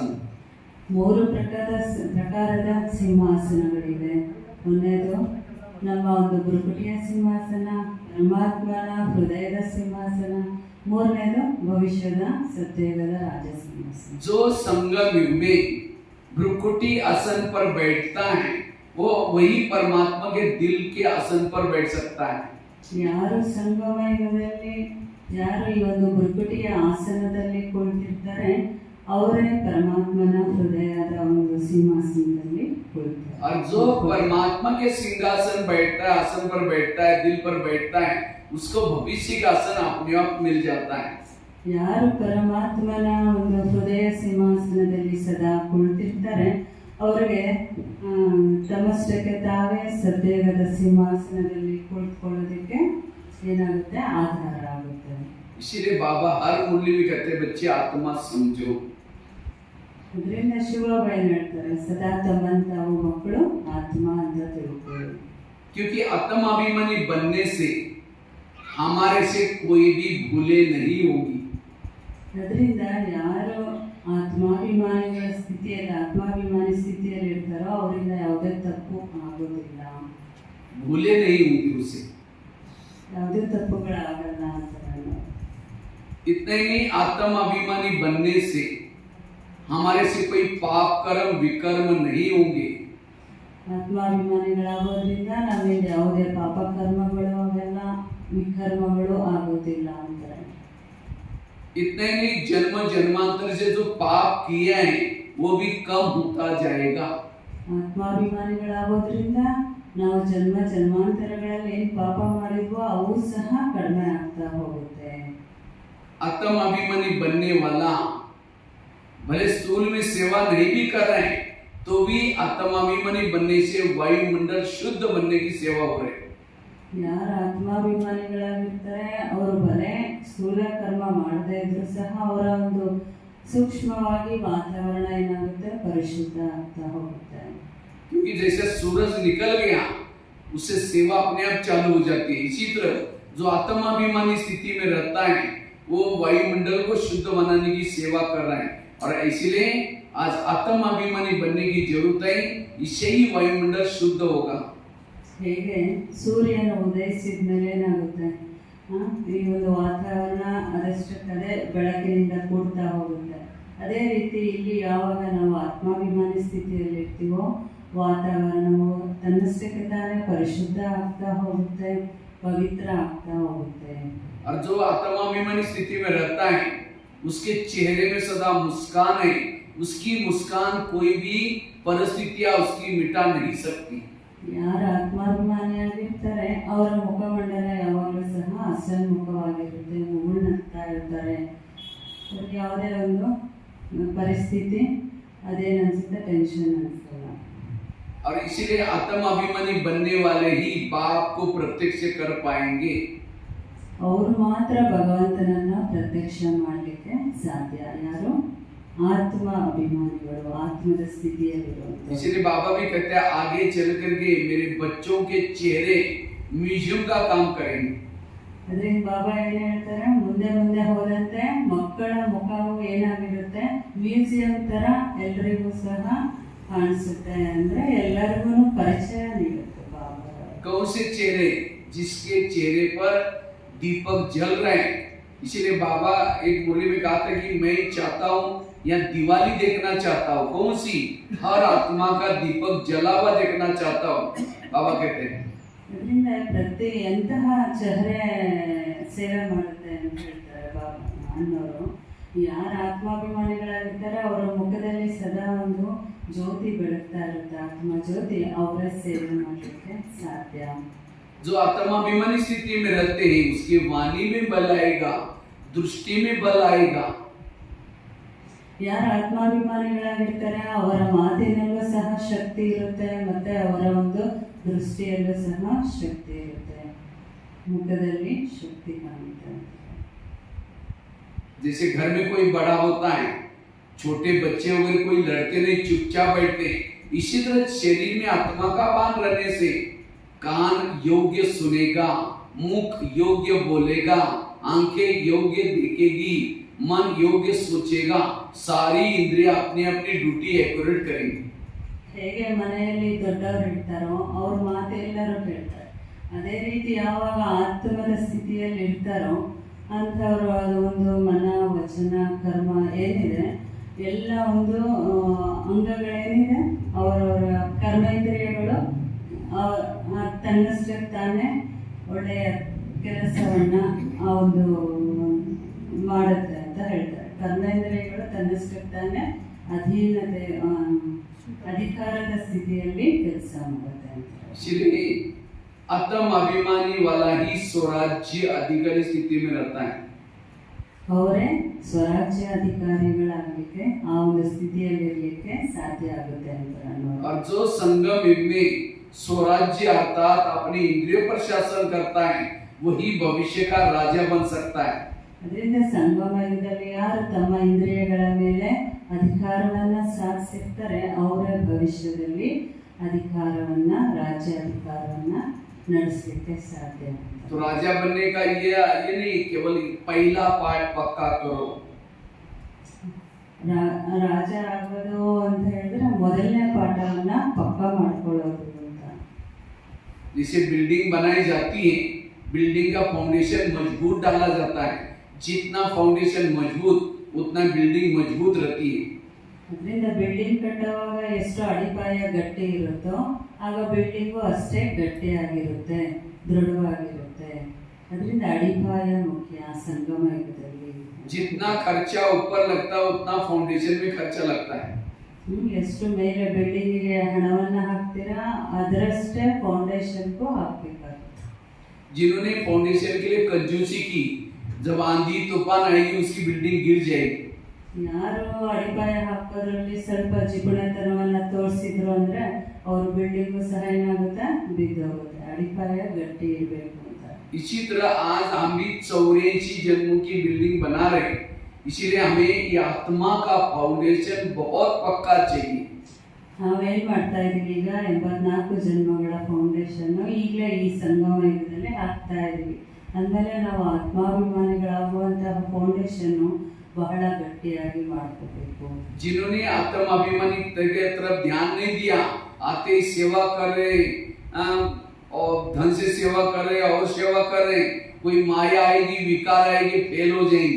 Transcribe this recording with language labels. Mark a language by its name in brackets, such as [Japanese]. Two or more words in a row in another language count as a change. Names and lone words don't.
[Kannada] 3 ಪ್ರಕಾರದ ಸಿಂಹಾಸನಗಳಿವೆ. ಒಂದನೇದು ನಮ್ಮ ಒಂದು ಭ್ರುಕುಟಿಯ ಸಿಂಹಾಸನ, ಪರಮಾತ್ಮನ ಹೃದಯದ ಸಿಂಹಾಸನ, ಮೂರನೇದು ಭವಿಷ್ಯದ ಸತ್ಯಯುಗದ ರಾಜ ಸಿಂಹಾಸನ. [Hindi] जो संगम युग में भ्रुकुटी आसन पर बैठता है, वो वही परमात्मा के दिल के आसन पर बैठ सकता है। [Kannada] ಯಾರು ಸಂಗಮ ಯುಗದಲ್ಲಿ, ಯಾರು ಈ ಒಂದು ಭ್ರುಕುಟಿಯ ಆಸನದಲ್ಲಿ ಕುಳಿತಿರ್ತಾರೆ, ಅವರೇ ಪರಮಾತ್ಮನ ಹೃದಯದ ಒಂದು ಸಿಂಹಾಸನದಲ್ಲಿ ಕುಳಿತಾರೆ. [Hindi] और जो परमात्मा के सिंहासन बैठता है, आसन पर बैठता है, दिल पर बैठता है, उसको भविष्य का आसन अपने आप मिल जाता है। [Kannada] ಯಾರು ಪರಮಾತ್ಮನ ಒಂದು ಹೃದಯ ಸಿಂಹಾಸನದಲ್ಲಿ ಸದಾ ಕುಳಿತಿರ್ತಾರೆ, ಅವರಿಗೆ ತಮ್ಮಷ್ಟಕ್ಕೆ ತಾವೇ ಸದ್ಯಗದ ಸಿಂಹಾಸನದಲ್ಲಿ ಕುಳಿತುಕೊಳ್ಳೋದಕ್ಕೆ ಏನಾಗುತ್ತೆ, ಆಧಾರ ಆಗುತ್ತೆ. [Hindi] इसीलिए बाबा हर मुरली में कहते हैं, बच्चे आत्मा समझो। [Kannada] ಅದರಿಂದ ಶಿವಬಾಬಾ ಏನ್ ಹೇಳ್ತಾರೆ, ಸದಾ ತಮ್ಮನ್ನು ತಾವು ಮಕ್ಕಳು ಆತ್ಮ ಅಂತ ತಿಳ್ಕೊಳ್ಳಿ. [Hindi] क्योंकि आत्माभिमानी बनने से हमारे से कोई भी भूले नहीं होगी। [Kannada] ಅದರಿಂದ ಯಾರು ಆತ್ಮಾಭಿಮಾನಿಗಳ ಸ್ಥಿತಿಯಲ್ಲಿ, ಆತ್ಮಾಭಿಮಾನಿ ಸ್ಥಿತಿಯಲ್ಲಿ ಇರ್ತಾರೋ ಅವರಿಂದ ಯಾವುದೇ ತಪ್ಪು ಆಗೋದಿಲ್ಲ, [Hindi] भूले नहीं होंगी उसे। [Kannada] ಯಾವುದೇ ತಪ್ಪುಗಳಾಗಲ್ಲ ಅಂತ. [Hindi] इतने ही आत्माभिमानी बनने से हमारे से कोई पाप कर्म विकर्म नहीं होंगे। [Kannada] ಆತ್ಮಾಭಿಮಾನಿಗಳಾಗೋದ್ರಿಂದ ನಮ್ಮಿಂದ ಯಾವುದೇ ಪಾಪ ಕರ್ಮಗಳು, ಅವೆಲ್ಲ ವಿಕರ್ಮಗಳು ಆಗೋದಿಲ್ಲ ಅಂತಾರೆ. [Hindi] इतने ही जन्म जन्मांतर से जो पाप किए हैं वो भी कम होता जाएगा। [Kannada] ಆತ್ಮಾಭಿಮಾನಿಗಳಾಗೋದ್ರಿಂದ ನಾವು ಜನ್ಮ ಜನ್ಮಾಂತರಗಳಲ್ಲಿ ಏನು ಪಾಪ ಮಾಡಿದ್ವೋ ಅವು ಸಹ ಕಡಿಮೆ ಆಗ್ತಾ ಹೋಗುತ್ತೆ. [Hindi] आत्म अभिमानी बनने वाला भले स्थूल में सेवा नहीं भी कर रहे हैं तो भी आत्म अभिमानी बनने से वायुमंडल शुद्ध बनने की सेवा हो रही है. [Kannada] ಯಾರು ಆತ್ಮಾಭಿಮಾನಿಗಳಾಗಿರ್ತಾರೆ ಅವರು ಬಲೆ ಸ್ಥೂಲ ಕರ್ಮ ಮಾಡದೇ ಇದ್ರು ಸಹ ಅವರ ಒಂದು ಸೂಕ್ಷ್ಮವಾಗಿ ವಾತಾವರಣ ಏನಾಗುತ್ತೆ ಪರಿಶುದ್ಧ ಆಗ್ತಾ ಹೋಗುತ್ತೆ. [Hindi] क्योंकि जैसे सूरज निकल गया उससे सेवा अपने आप चालू हो जाती है. इसी तरह जो आत्माभिमानी स्थिति में रहता है वो वायुमंडल को शुद्ध बनाने की सेवा कर रहा है और इसलिए आज आत्माभिमानी बनने की जरूरत है. इससे ही वायुमंडल शुद्ध होगा. [Kannada] ಹೇಗೆ ಸೂರ್ಯನ ಉದಯಿಸಿದ ಮೇಲೆ ಏನಾಗುತ್ತೆ, ಈ ಒಂದು ವಾತಾವರಣ ಅದಷ್ಟಕ್ಕದೇ ಬೆಳಕಿನಿಂದ ಕೂಡ್ತಾ ಹೋಗುತ್ತೆ. ಅದೇ ರೀತಿ ಇಲ್ಲಿ ಯಾವಾಗ ನಾವು ಆತ್ಮಾಭಿಮಾನಿ ಸ್ಥಿತಿಯಲ್ಲಿ ಇರ್ತೀವೋ ವಾತಾವರಣವು ತನ್ನಷ್ಟಕ್ಕೆ ತಾನೇ ಪರಿಶುದ್ಧ ಆಗ್ತಾ ಹೋಗುತ್ತೆ, ಪವಿತ್ರ ಆಗ್ತಾ ಹೋಗುತ್ತೆ. [Hindi] और जो आत्माभिमानी स्थिति में रहता है उसके चेहरे में सदा मुस्कान है. उसकी मुस्कान कोई भी परिस्थितियां उसकी मिटा नहीं सकती. [Kannada] ಯಾರು ಆತ್ಮಾಭಿಮಾನಿಯಾಗಿರ್ತಾರೆ ಅವರ ಮುಖಮಂಡಲ ಯಾವಾಗಲೂ ಸಹ ಹಸನ್ಮುಖವಾಗಿರುತ್ತೆ, ಮುಗುಳ್ನಗ್ತಾ ಇರ್ತಾರೆ. ಅವ್ರಿಗೆ ಯಾವುದೇ ಒಂದು ಪರಿಸ್ಥಿತಿ ಅದೇನನ್ಸುತ್ತೆ ಟೆನ್ಷನ್ ಅನಿಸಲ್ಲ. [Hindi] और इसीलिए आत्म अभिमानी बनने वाले ही बाप को प्रत्यक्ष कर पाएंगे. [Kannada] ಅವರು ಮಾತ್ರ ಭಗವಂತನನ್ನ ಪ್ರತ್ಯಕ್ಷ ಮಾಡಲಿಕ್ಕೆ ಸಾಧ್ಯ. ಯಾರು ಆತ್ಮ ಅಭಿಮಾನಿಗಳು, ಆತ್ಮದ ಸ್ಥಿತಿಯಲ್ಲಿರುವಂತ. [Hindi] इसीलिए बाबा भी कहते हैं आगे चल करके मेरे बच्चों के चेहरे म्यूजियम का काम करेंगे. [Kannada] ಅದರಿಂದ ಬಾಬಾ ಏನು ಹೇಳ್ತಾರೆ, ಮುಂದೆ ಮುಂದೆ ಹೋದಂತೆ ಮಕ್ಕಳ ಮುಖವು ಏನಾಗಿರುತ್ತೆ ಮ್ಯೂಸಿಯಂ ತರ ಎಲ್ರಿಗೂ ಸಹ ಕಾಣಿಸುತ್ತೆ. ಅಂದ್ರೆ ಎಲ್ಲರಿಗೂ ಪರಿಚಯ ನೀಡುತ್ತೆ ಬಾಬಾ. [Hindi] कौन से चेहरे? जिसके चेहरे पर दीपक जल रहे हैं. इसीलिए बाबा एक मुरली में कहा था कि मैं चाहता हूँ या दिवाली देखना चाहता हूँ. कौन सी? हर आत्मा का दीपक जला हुआ देखना चाहता हूँ. बाबा कहते हैं [Kannada] ಅದರಿಂದ ಪ್ರತಿ ಎಂತಹ ಚೆಹರೆ ಸೇವೆ ಮಾಡುತ್ತೆ ಅಂತ ಹೇಳ್ತಾರೆ ಬಾಬಾ ಅನ್ನೋರು. ಯಾರು ಆತ್ಮಾಭಿಮಾನಿಗಳಾಗಿರ್ತಾರೆ ಅವರ ಮುಖದಲ್ಲಿ ಸದಾ ಒಂದು ಜ್ಯೋತಿ ಬೆಳಗ್ತಾ ಇರುತ್ತೆ, ಆತ್ಮ ಜ್ಯೋತಿ. ಅವರ ಸೇವೆ ಮಾಡಲಿಕ್ಕೆ ಸಾಧ್ಯ. [Hindi] जो आत्माभिमानी स्थिति में रहते हैं उसकी वाणी में बल आएगा, दृष्टि में बल आएगा. [Kannada] ಯಾರು ಆತ್ಮಾಭಿಮಾನಿಗಳಾಗಿರ್ತಾರೆ ಅವರ ಮಾತಿನಲ್ಲೂ ಸಹ ಶಕ್ತಿ ಇರುತ್ತೆ, ಮತ್ತೆ ಅವರ ಒಂದು ದೃಷ್ಟಿಯಲ್ಲೂ ಸಹ ಶಕ್ತಿ ಇರುತ್ತೆ, ಮುಖದಲ್ಲಿ ಶಕ್ತಿ ಕಾಣುತ್ತೆ. [Hindi] जैसे घर में कोई बड़ा होता है, छोटे बच्चे अगर कोई लड़ते नहीं चुपचाप बैठते, इसी तरह शरीर में आत्मा का बांध रहने से कान योग्य सुनेगा, मुख योग्य बोलेगा, आंखें योग्य देखेगी, मन योग्य सोचेगा, सारी इंद्रियां अपनी अपनी [English] duty accurate [Hindi] करेंगी. [Kannada] ಹೇಗೆ ಮನೆಯಲ್ಲಿ ದೊಡ್ಡವರು ಇರ್ತಾರೋ ಅವ್ರ ಮಾತೆಲ್ಲರೂ ಕೇಳ್ತಾರೆ, ಅದೇ ರೀತಿ ಯಾವಾಗ ಆತ್ಮದ ಸ್ಥಿತಿಯಲ್ಲಿ ಇರ್ತಾರೋ ಅಂಥವ್ರು ಅದು ಒಂದು ಮನ ವಚನ ಕರ್ಮ ಏನಿದೆ ಎಲ್ಲ ಒಂದು ಅಂಗಗಳೇನಿದೆ ಅವರವರ ಕರ್ಮೇಂದ್ರಿಯಗಳು ತನ್ನಷ್ಟಕ್ಕೆ ತಾನೇ ಒಳ್ಳೆಯ ಕೆಲಸವನ್ನು ಆ ಒಂದು ಮಾಡುತ್ತೆ ಅಂತ ಹೇಳ್ತಾರೆ. ಕರ್ಮೇಂದ್ರಿಯಗಳು ತನ್ನಷ್ಟಕ್ಕೆ ತಾನೇ ಅಧೀನತೆ ಅಧಿಕಾರದ ಸ್ಥಿತಿಯಲ್ಲಿ ಕೆಲಸ ಮಾಡುತ್ತೆ ಅಂತ. [Hindi] इसलिए आत्म अभिमानी वाला ही स्वराज्य अधिकारी स्थिति में रहता है. [Kannada] ಅವರೇ ಸ್ವರಾಜ್ಯ ಅಧಿಕಾರಿಗಳಾಗಲಿಕ್ಕೆ ಆ ಒಂದು ಸ್ಥಿತಿಯಲ್ಲಿರಲಿಕ್ಕೆ ಸಾಧ್ಯ ಆಗುತ್ತೆ ಅಂತ ಅನ್ನೋದು. [Hindi] और जो संगम युग में स्वराज्य अर्थात अपने इंद्रियों पर शासन करता है वही भविष्य का राजा बन सकता है. [Kannada] ಅದರಿಂದ ಸಂಗಮ ಯುಗದಲ್ಲಿ ಯಾರು ತಮ್ಮ ಇಂದ್ರಿಯಗಳ ಮೇಲೆ ಅಧಿಕಾರವನ್ನ ಸಾಧಿಸಿರ್ತಾರೆ ಅವರ ಭವಿಷ್ಯದಲ್ಲಿ ಅಧಿಕಾರವನ್ನ ರಾಜ್ಯಾಧಿಕಾರವನ್ನ ನಡೆಸಲಿಕ್ಕೆ ಸಾಧ್ಯ. [Hindi] तो राजा बनने का ये नहीं केवल पहला पाठ पक्का करो. [Kannada] ರಾಜ ಆಗೋದು ಅಂತ ಹೇಳಿದ್ರೆ ಮೊದಲನೇ ಪಾಠವನ್ನ ಪಕ್ಕಾ ಮಾಡ್ಕೊಳ್ಳೋದು ಅಂತ. [Hindi] जैसे बिल्डिंग बनाई जाती है, बिल्डिंग का फाउंडेशन मजबूत डाला जाता है. जितना फाउंडेशन मजबूत उतना बिल्डिंग मजबूत रहती है. [Kannada] ಅದರಿಂದ ಬಿಲ್ಡಿಂಗ್ ಕಟ್ಟುವಾಗ ಎಷ್ಟು ಅಡಿಪಾಯ ಗಟ್ಟಿ ಇರುತ್ತೋ ಆಗ ಬಿಲ್ಡಿಂಗು ಅಷ್ಟೇ ಗಟ್ಟಿಯಾಗಿರುತ್ತೆ, ದೃಢವಾಗಿರುತ್ತೆ. ಅದರಿಂದ ಅಡಿಪಾಯ ಮುಖ್ಯ ಸಂಗಮ ಯುಗದಲ್ಲಿ. [Hindi] जितना खर्चा ऊपर लगता है उतना फाउंडेशन में खर्चा लगता है. [Kannada] ಎಷ್ಟು ಮೇಲೆ ಬಿಲ್ಡಿಂಗಿಗೆ ಹಣವನ್ನು ಹಾಕ್ತೀರಾ ಅದರಷ್ಟೇ ಫೌಂಡೇಶನ್ಗೂ ಹಾಕಬೇಕಾಗುತ್ತೆ. [Hindi] जिन्होंने फाउंडेशन के लिए कंजूसी की, जब आंधी तूफान आएगी उसकी बिल्डिंग गिर जाएगी. [Kannada] ಯಾರು ಅಡಿಪಾಯ ಹಾಕೋದ್ರಲ್ಲಿ ಸ್ವಲ್ಪ ಜಿಪುಣತನವನ್ನ ತೋರಿಸಿದ್ರು ಅಂದ್ರೆ ಅವ್ರ ಬಿಲ್ಡಿಂಗು ಸಹ ಏನಾಗುತ್ತೆ, ಬಿದ್ದೋಗುತ್ತೆ. ಅಡಿಪಾಯ ಗಟ್ಟಿ ಇರಬೇಕು ಅಂತ. [Hindi] इसी तरह आज हम भी 84 जन्मों की बिल्डिंग बना रहे हैं, इसीलिए हमें ये आत्मा का फाउंडेशन बहुत पक्का चाहिए. [Kannada] ನಾವೇನ್ ಮಾಡ್ತಾ ಇದೀವಿ ಈಗ 84 ಜನ್ಮಗಳ ಫೌಂಡೇಶನ್ ಈಗಲೇ ಈ ಸಂಗಮ ಯುಗದಲ್ಲಿ ಹಾಕ್ತಾ ಇದೀವಿ. ಅಂದಮೇಲೆ ನಾವು ಆತ್ಮಾಭಿಮಾನಿಗಳಾಗುವಂತಹ ಫೌಂಡೇಶನ್ ಬಹಳ ಗಟ್ಟಿಯಾಗಿ ಮಾಡ್ಕೋಬೇಕು. [Hindi] जिन्होंने आत्माभिमानी के तरफ ध्यान नहीं दिया, आते ही सेवा कर रहे और धन से सेवा कर रहे और सेवा कर रहे, कोई माया आएगी, विकार आएगी, फेल हो जाएंगे.